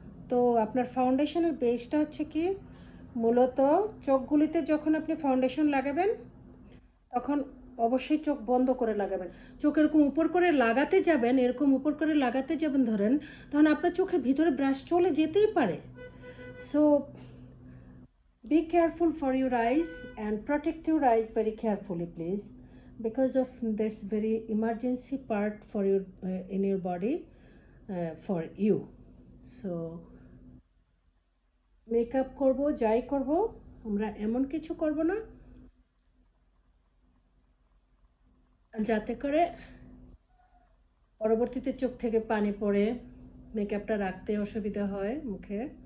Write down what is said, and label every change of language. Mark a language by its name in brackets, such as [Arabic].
[Bangla] তো আপনার ফাউন্ডেশনের বেসটা হচ্ছে কি, মূলত চোখগুলিতে যখন আপনি ফাউন্ডেশন লাগাবেন তখন অবশ্যই চোখ বন্ধ করে লাগাবেন। চোখ এরকম উপর করে লাগাতে যাবেন, এরকম উপর করে লাগাতে যাবেন ধরেন, তখন আপনার চোখের ভিতরে ব্রাশ চলে যেতেই পারে। [English] So be careful for your eyes and protect your eyes very carefully, please, because of this very emergency part for your in your body for you. [Bangla] So makeup করব, যাই করব, আমরা এমন কিছু করব না যাতে করে পরবর্তীতে চোখ থেকে পানি পড়ে মেকআপটা রাখতে অসুবিধা হয় মুখে।